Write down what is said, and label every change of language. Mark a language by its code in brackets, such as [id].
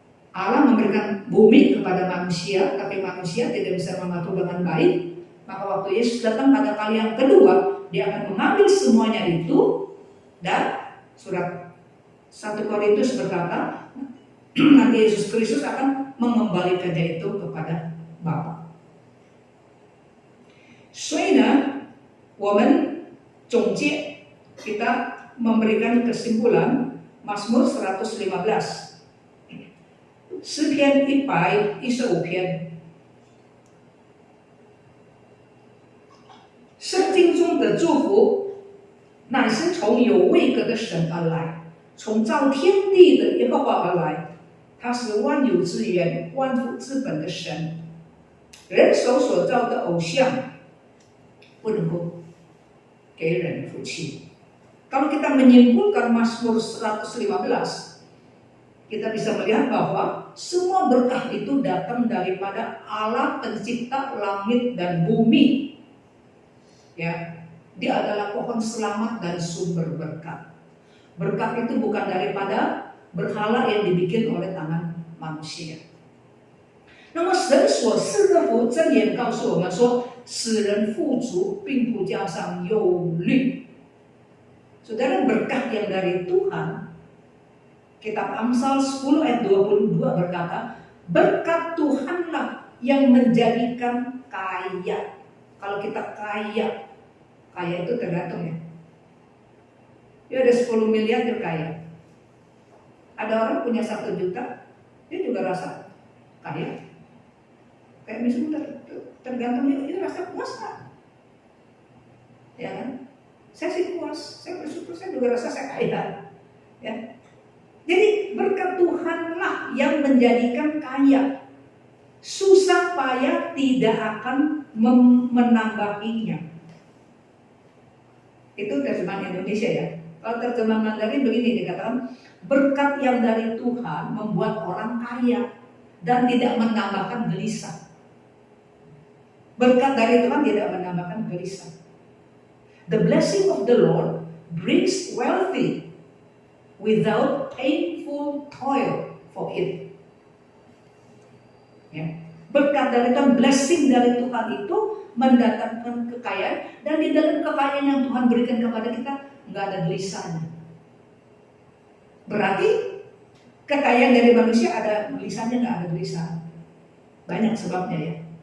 [id] Allah memberikan bumi kepada manusia, tapi manusia tidak bisa mengatur dengan baik. Maka waktu Yesus datang pada kali yang kedua, dia akan mengambil semuanya itu, dan surat 1 Korintus berkata, nanti Yesus Kristus akan mengembalikannya itu kepada Bapa. [zh] 所以呢，我们总结 [id] kita memberikan kesimpulan Mazmur 115, [zh] 诗篇115篇，圣经中的祝福乃是从有位格的神而来，从造天地的耶和华而来，他是万有之源、万福之本的神。人手所造的偶像不能够给人福气。 [id] Kalau kita menyimpulkan Mazmur 115, kita bisa melihat bahwa semua berkah itu datang daripada Allah pencipta langit dan bumi. Ya, dia adalah pohon selamat dan sumber berkat. Berkat itu bukan daripada berhala yang dibikin oleh tangan manusia. [zh] 那么神所赐的福，箴言告诉我们说，使人富足，并不加上忧虑。 [id] Saudara, berkat yang dari Tuhan, kitab Amsal 10 ayat 22 berkata, berkat Tuhanlah yang menjadikan kaya. Kalau kita kaya itu tergantung ya. Dia ada 10 miliar dia kaya. Ada orang punya 1 juta, dia juga rasa kaya. Kayak misalnya tergantung dia rasa puas kan? Ya kan? Saya sih puas, saya bersyukur, saya juga rasa saya kaya. Ya. Jadi berkat Tuhanlah yang menjadikan kaya. Susah payah tidak akan menambahinya. Itu terjemahan Indonesia ya. Kalau terjemahan Mandarin begini dikatakan, berkat yang dari Tuhan membuat orang kaya dan tidak menambahkan gelisah. Berkat dari Tuhan tidak menambahkan gelisah. [en] The blessing of the Lord brings wealthy without painful toil for it. [id] Ya. Berkat dari Tuhan, blessing dari Tuhan itu mendatangkan kekayaan, dan di dalam kekayaan yang Tuhan berikan kepada kita nggak ada gelisahnya. Berarti kekayaan dari manusia ada gelisahnya, nggak ada gelisah. Banyak sebabnya ya.